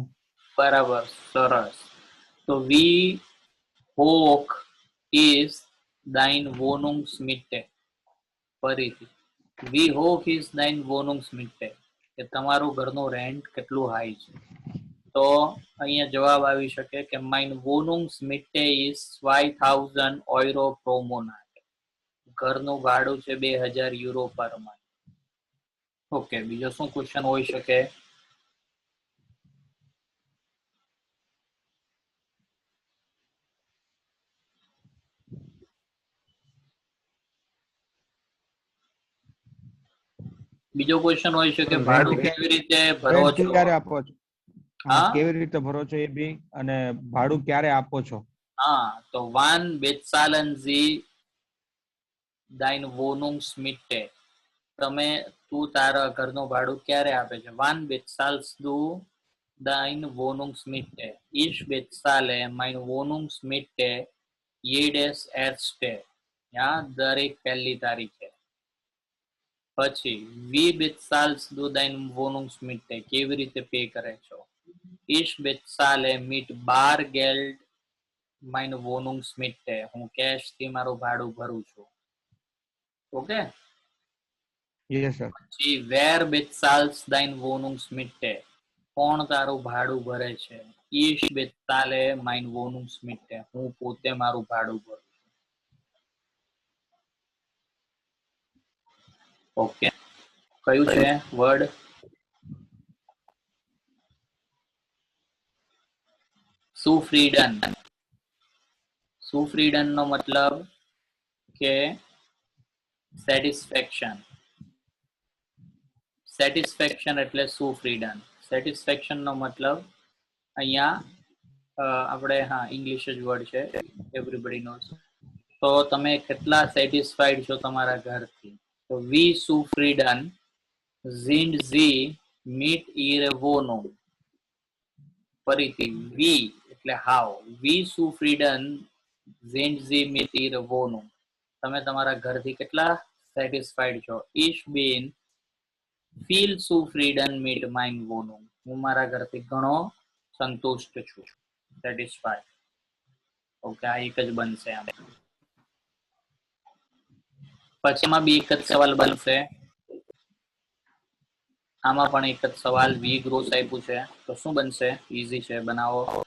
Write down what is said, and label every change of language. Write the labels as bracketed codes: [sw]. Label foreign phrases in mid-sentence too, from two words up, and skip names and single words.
[gu] બરાબર, સરસ. તો [de] Wie hoch ist deine Wohnungsmiete. [gu] ફરીથી [de] Wie hoch ist deine Wohnungsmiete, [gu] કે તમારું ઘરનું રેન્ટ કેટલું હાઈ છે. તો અહીંયા જવાબ આવી શકે કે [de] Meine Wohnungsmiete ist 2000 Euro pro Monat. [gu] ઘરનું ભાડું છે 2000 યુરો [en] per month. [gu] ઓકે, બીજો શું ક્વેશ્ચન હોઈ શકે? બીજો ક્વેશ્ચન હોઈ શકે ભાડું કેવી રીતે ભરો રેન્ટ છો? ક્યારે આપો છો? હા કેવી રીતે ભરો છો એ બી, અને ભાડું ક્યારે આપો છો? હા, તો [de] વાન bezahlen Sie dein Wohnungsmiete. [gu] તું તારા ઘરનું ભાડું ક્યારે આપે છે? [de] વાન bezahlst du dein Wohnungsmiete? Ich bezahle mein Wohnungsmiete jedes erste. [gu] દરેક પહેલી તારીખે. [de] પછી wie bezahlst du dein Wohnungsmiete? [gu] કેવી રીતે પે કરે છો? [de] Ich bezahle mit Bargeld mein Wohnungsmiete. [gu] હું કેશ થી મારું ભાડું ભરું છું. ઓકે. [en] yes sir. [de] પછી wer bezahlst dein Wohnungsmiete? [gu] કોણ તારું ભાડું ભરે છે? [de] Ich bezahle mein Wohnungsmiete. [gu] હું પોતે મારું ભાડું ભરું છું. ઓકે, કયું છે વર્ડ? સુફ્રીડન. સુફ્રીડન નો મતલબ કે સેટિસ્ફેક્શન. સેટિસ્ફેક્શન એટલે સુફ્રીડન. સેટિસ્ફેક્શન નો મતલબ અહીંયા આપણે હા ઇંગ્લિશ જ વર્ડ છે, [en] everybody knows. [gu] તો તમે કેટલા સેટિસ્ફાઈડ છો તમારા ઘરથી? [de] તો Wie zufrieden sind Sie mit ihrer Wohnung. ફરીથી વી એટલે હાવ. Wie zufrieden sind Sie mit ihrer Wohnung. [gu] તમે તમારા ઘરથી કેટલા સેટિસ્ફાઈડ છો? [de] Ich bin viel zufrieden mit meiner Wohnung. [gu] હું મારા ઘરથી ઘણો સંતુષ્ટ છું. સેટિસ્ફાઈડ. ઓકે, આ એક જ બનશે આમ. પછી એમાં બી એક જ સવાલ બનશે. આમાં પણ એક જ સવાલ. [de] Wie groß [gu] આપ્યું છે તો શું બનશે? ઈઝી છે, બનાવો.